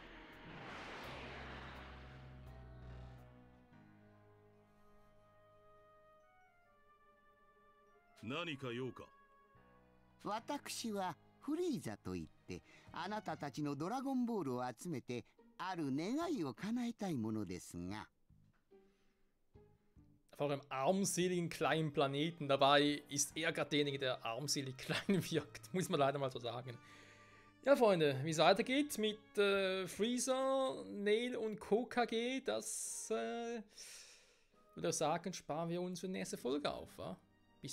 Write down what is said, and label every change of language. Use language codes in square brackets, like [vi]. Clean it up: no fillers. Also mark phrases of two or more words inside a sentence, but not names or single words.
[ja] 何か用か。私はフリーザといって、あなたたちのドラゴンボールを集めてある願いを叶えたいものですが。 [de] Auf eurem armseligen kleinen Planeten. Dabei ist er gerade derjenige, der armselig klein wirkt. Muss man leider mal so sagen. Ja, Freunde, wie es weitergeht mit Freezer, Nail und KKG, das würde ich sagen, sparen wir uns für die nächste Folge auf.